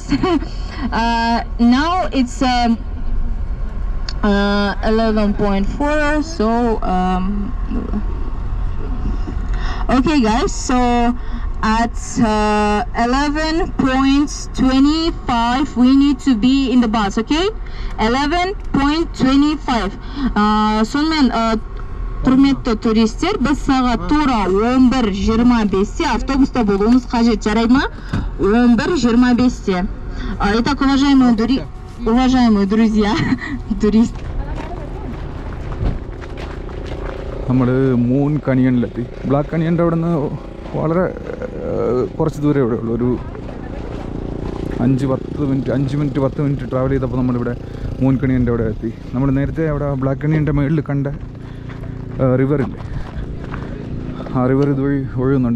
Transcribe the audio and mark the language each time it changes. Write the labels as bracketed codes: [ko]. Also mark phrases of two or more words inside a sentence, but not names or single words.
[en] Now it's 11.4, so okay guys, so at 11.25 we need to be in the bus, okay? 11.25. [kk] Сонымен құрметті туристер, біз сағат тура 11:25 автобуста болуымыз қажет, жарайды ма? 11:25. [ru] Итак, уважаемые друзья, туристы. [ml] നമ്മൾ മൂൺ കനിയനിലെത്തി. ബ്ലാക്ക് കനിയൻ്റെ അവിടെ നിന്ന് വളരെ കുറച്ച് ദൂരമേ ഇവിടെ ഉള്ളൂ. ഒരു 5 മിനിറ്റ് ട്രാവൽ ചെയ്തപ്പോൾ നമ്മളിവിടെ മൂൺ കനിയൻ്റെ അവിടെ എത്തി. നമ്മൾ നേരത്തെ അവിടെ ബ്ലാക്ക് കനിയൻ്റെ മുകളിൽ കണ്ട റിവറില്ലേ, ആ റിവർ ഇതുവഴി ഒഴുകുന്നുണ്ട്.